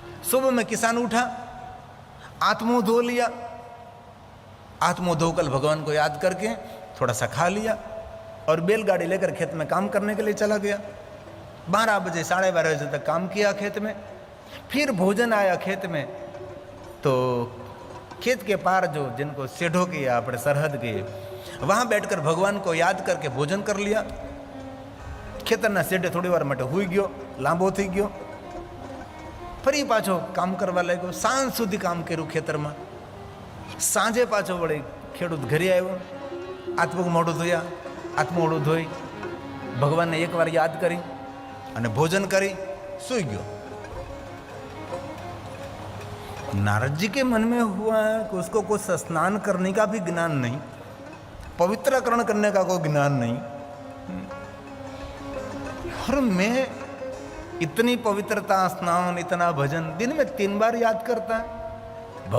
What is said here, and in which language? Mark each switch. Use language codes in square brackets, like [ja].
[hi] सुबह में किसान उठा, आत्मो धो लिया, आत्मो धोकर भगवान को याद करके थोड़ा सा खा लिया, और बैलगाड़ी लेकर खेत में काम करने के लिए चला गया। 12 बजे 12:30 बजे तक काम किया खेत में। फिर भोजन आया खेत में, तो खेत के पार जो जिनको सेठो किया अपने सरहद के, वहां बैठकर भगवान को याद करके भोजन कर लिया। [gu] ખેતરના શેઢે થોડી વાર માટે હુઈ ગયો, લાંબો થઈ ગયો, ફરી પાછો કામ કરવા લાગ્યો, સાંજ સુધી કામ કર્યું ખેતરમાં। સાંજે પાછો વળી ખેડૂત ઘરે આવ્યો, આત્મક મોઢું ધોયા, આત્મોઢું ધોઈ ભગવાનને એકવાર યાદ કરી અને ભોજન કરી સૂઈ ગયો। [hi] नारद जी के मन में हुआ कि उसको कुछ स्नान करने का भी ज्ञान नहीं, पवित्रकरण करने का कोई ज्ञान नहीं, और मैं इतनी पवित्रता, स्नान, इतना भजन दिन में 3 बार याद करता है।